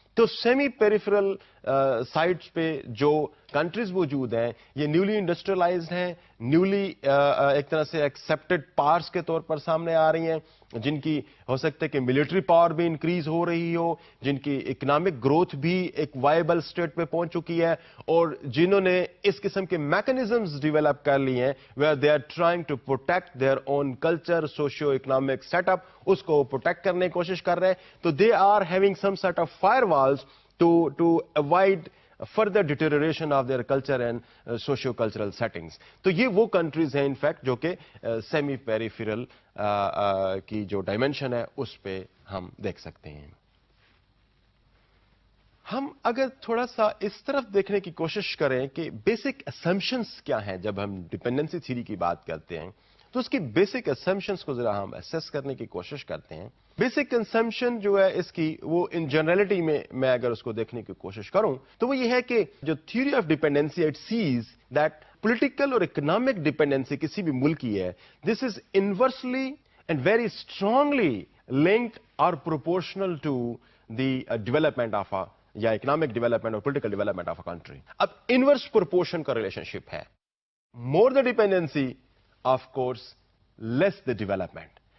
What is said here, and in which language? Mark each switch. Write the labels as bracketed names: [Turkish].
[Urdu] تو semi peripheral sites پہ جو کنٹریز موجود ہیں یہ نیولی انڈسٹریلائزڈ ہیں, نیولی ایک طرح سے ایکسیپٹڈ پارٹس کے طور پر سامنے آ رہی ہیں, جن کی ہو سکتا ہے کہ ملٹری پاور بھی انکریز ہو رہی ہو, جن کی اکنامک گروتھ بھی ایک وائبل سٹیٹ پہ پہنچ چکی ہے, اور جنہوں نے اس قسم کے میکنزمز ڈیولپ کر لی ہیں [English] where they are trying to protect their own culture, [Urdu] socio economic set up, اس کو پروٹیکٹ کرنے کی کوشش کر رہے ہیں. [English] تو they are having some set of firewalls to avoid further deterioration of their culture and socio-cultural settings. [Urdu] تو یہ وہ کنٹریز ہیں انفیکٹ جو کہ سیمی پیریفیرل کی جو ڈائمینشن ہے اس پہ ہم دیکھ سکتے ہیں. ہم اگر تھوڑا سا اس طرف دیکھنے کی کوشش کریں کہ بیسک اسمپشنز کیا ہیں جب ہم ڈپینڈنسی تھیوری کی بات کرتے ہیں, تو اس کی بیسک اسمپشنز کو ذرا ہم اسیس کرنے کی کوشش کرتے ہیں. بیسک اسمپشن جو ہے اس کی وہ ان جنرلٹی میں اگر اس کو دیکھنے کی کوشش کروں تو وہ یہ ہے کہ جو theory of dependency it says that political اور اکنامک ڈیپینڈنسی کسی بھی ملک کی ہے, [English] This is inversely and very strongly linked اور proportional to the development of یا economic development اور political development of a country. [Urdu] اب انورس پروپورشن کا ریلیشن شپ ہے, [English] More the dependency of course less the development.